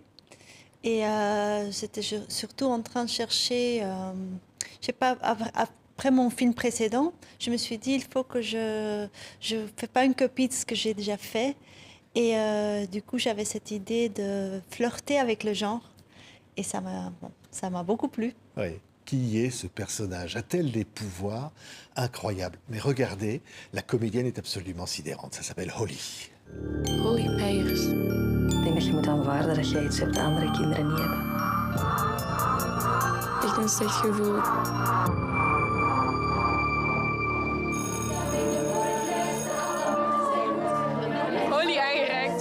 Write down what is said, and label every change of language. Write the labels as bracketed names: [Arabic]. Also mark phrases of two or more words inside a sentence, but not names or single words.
[French] Et j'étais surtout en train de chercher, je sais pas, après mon film précédent, je me suis dit, il faut que je fais pas une copie de ce que j'ai déjà fait. Et du coup, j'avais cette idée de flirter avec le genre. Et ça m'a beaucoup plu. Oui. Qui est ce personnage? A-t-elle des pouvoirs incroyables? Mais regardez, la comédienne est absolument sidérante. Ça s'appelle Holly. Holly Peiers. [Dutch] Ik denk dat je moet aanvaarden dat jij iets hebt dat andere kinderen niet hebben. Echt een slecht gevoel. Holly aangeraakt.